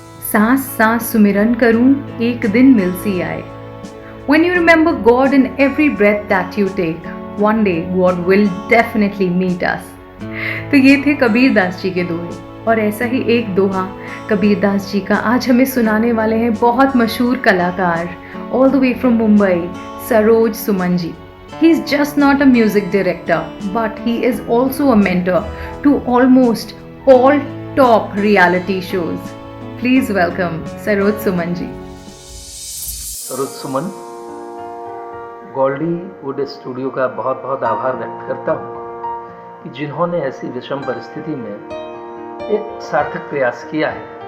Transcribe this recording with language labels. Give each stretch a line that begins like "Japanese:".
Hindi: सांस सांस सुमिरन करूं, एक दिन मिल सी आए।
English: When you remember God in every breath that you take, one day God will definitely meet us.
Hindi: तो ये थे कबीर दास जी के दोहे, और ऐसा ही एक दोहा कबीर दास जी का आज हमें सुनाने वाले हैं बहुत मशहूर कलाकार,
English: all the way from Mumbai,
Hindi: Saroj Suman ji.
English: He is just not a music director, but he is also a mentor to almost all top reality shows. Please welcome Saroj Suman ji.
Hindi: Saroj Suman, Godlywood studio का बहुत बहुत आभार व्यक्त करता हूँ कि जिन्होंने ऐसी विषम परिस्थिति में एक सार्थक प्रयास किया है।